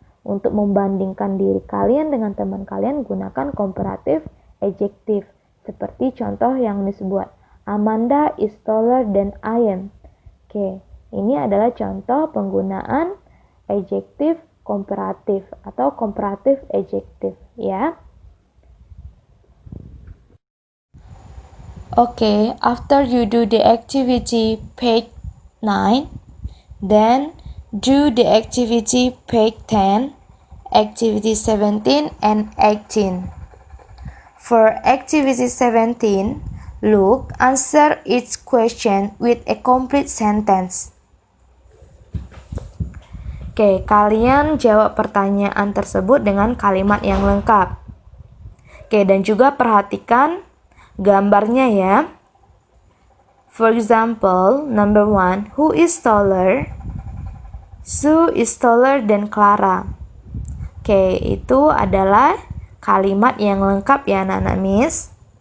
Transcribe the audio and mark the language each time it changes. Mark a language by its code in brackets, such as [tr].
[id] Untuk membandingkan diri kalian dengan teman kalian, gunakan comparative adjektif. Seperti contoh yang disebut, [en] Amanda is taller than I am. [id] Oke, ini adalah contoh penggunaan adjektif komparatif atau comparative adjective, ya. [en] Okay, after you do the activity page 9, then do the activity page 10, activity 17 and 18. For activity 17, look, answer each question with a complete sentence. [id] Oke, kalian jawab pertanyaan tersebut dengan kalimat yang lengkap. Oke, dan juga perhatikan gambarnya ya. [en] For example, number 1, who is taller? Sue is taller than Clara. [id] Oke, itu adalah kalimat yang lengkap ya anak-anak Miss.